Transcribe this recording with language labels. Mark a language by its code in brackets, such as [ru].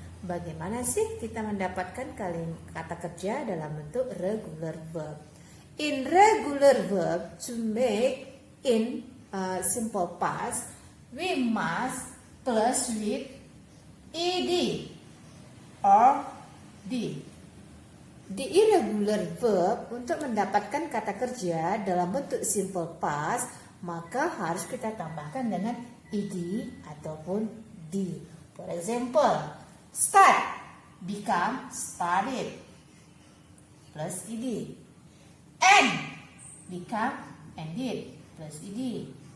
[id] Bagaimana sih kita mendapatkan kata kerja dalam bentuk regular verb? [en] In regular verb, to make in simple past, we must plus with ed or d. [id] Di irregular verb, untuk mendapatkan kata kerja dalam bentuk simple past, maka harus kita tambahkan dengan ed ataupun d. [en] For example, start become started plus ed. End become ended plus ed.